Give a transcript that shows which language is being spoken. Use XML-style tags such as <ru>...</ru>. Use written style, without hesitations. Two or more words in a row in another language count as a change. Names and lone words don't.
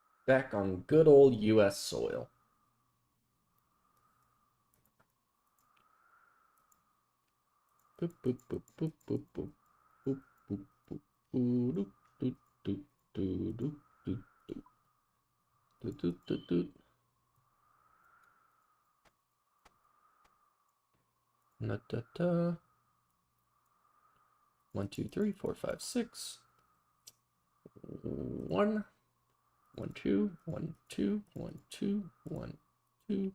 <en>back on good old US soil. Boop, boop, boop, boop, boop, boop, boop, boop, boop, boop, doop, doop, doop, doop, doop, doop, doop, doop, doop. Na da da. 1, 2, 3, 4, 5, 6. 1, 1, 2, 1, 2, 1, 2, 1, 2.</en>